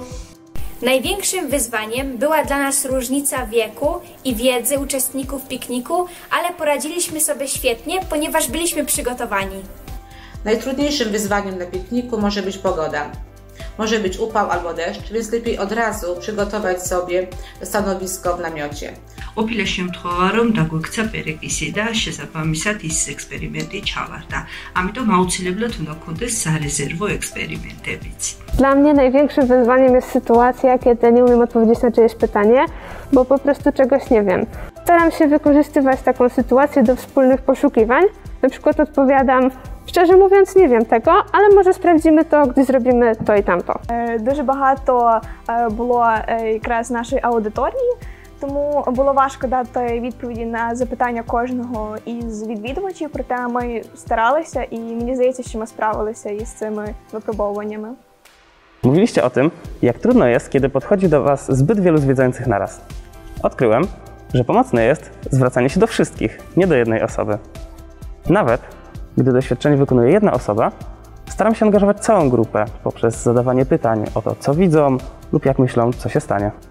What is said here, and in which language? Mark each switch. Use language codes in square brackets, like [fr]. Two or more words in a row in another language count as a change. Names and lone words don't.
[pl] Największym wyzwaniem była dla nas różnica wieku i wiedzy uczestników pikniku, ale poradziliśmy sobie świetnie, ponieważ byliśmy przygotowani. Najtrudniejszym wyzwaniem na pikniku może być pogoda. Może być upał albo deszcz, więc lepiej od razu przygotować sobie stanowisko w namiocie. [ka] ყოფილა შემთხვევა, რომ დაგვექცა პერეკისი და შესაბამისად ის ექსპერიმენტი ჩავარდა. ამიტომ აუცილებლად უნდა გქონდეს სარეზერვო ექსპერიმენტებიც. [pl] Dla mnie największym wyzwaniem jest sytuacja, kiedy nie umiem odpowiedzieć na czyjeś pytanie, bo po prostu czegoś nie wiem. Staram się wykorzystywać taką sytuację do wspólnych poszukiwań. Na przykład odpowiadam, szczerze mówiąc nie wiem tego, ale może sprawdzimy to, gdy zrobimy to i tamto. [uk] Дуже багато було якраз нашої аудиторії, тому було важко дати відповіді на запитання кожного із відвідувачів, проте ми старалися і мені здається, що ми справилися із цими випробовуваннями. [pl] Mówiliście o tym, jak trudno jest, kiedy podchodzi do Was zbyt wielu zwiedzających naraz. Odkryłem, że pomocne jest zwracanie się do wszystkich, nie do jednej osoby. Nawet gdy doświadczenie wykonuje jedna osoba, staram się angażować całą grupę poprzez zadawanie pytań o to, co widzą lub jak myślą, co się stanie.